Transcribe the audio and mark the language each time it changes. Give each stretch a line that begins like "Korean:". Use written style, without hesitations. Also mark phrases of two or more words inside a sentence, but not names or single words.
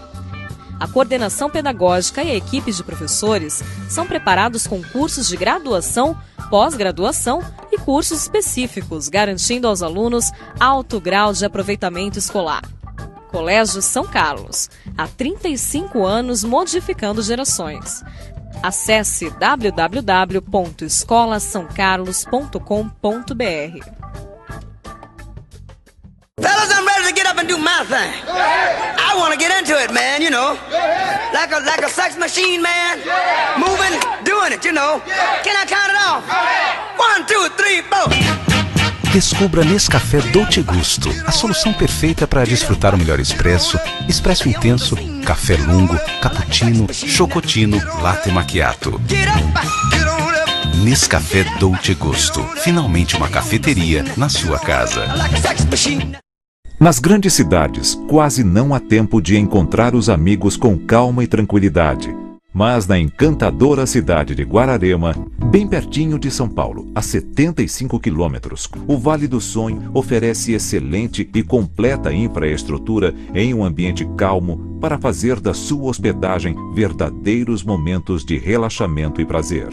Portuguese: A coordenação pedagógica e a equipe de professores são preparados com cursos de graduação, pós-graduação e cursos específicos, garantindo aos alunos alto grau de aproveitamento escolar. Colégio São Carlos, há 35 anos modificando gerações. Acesse www.escolasaocarlos.com.br.
English: Fellas, I'm ready to get up and do my thing. I want to get into it, man, you know. Like a sex machine, man. Moving, doing it, you know. Can I count it off? 1, 2, 3, 4.
Portuguese: Descubra Nescafé Dolce Gusto, a solução perfeita para desfrutar o melhor expresso, expresso intenso, café lungo, cappuccino, chocotino, latte macchiato. Nescafé Dolce Gusto, finalmente uma cafeteria na sua casa. Nas grandes cidades, quase não há tempo de encontrar os amigos com calma e tranquilidade. Mas na encantadora cidade de Guararema, bem pertinho de São Paulo, a 75 quilômetros, o Vale do Sonho oferece excelente e completa infraestrutura em um ambiente calmo para fazer da sua hospedagem verdadeiros momentos de relaxamento e prazer.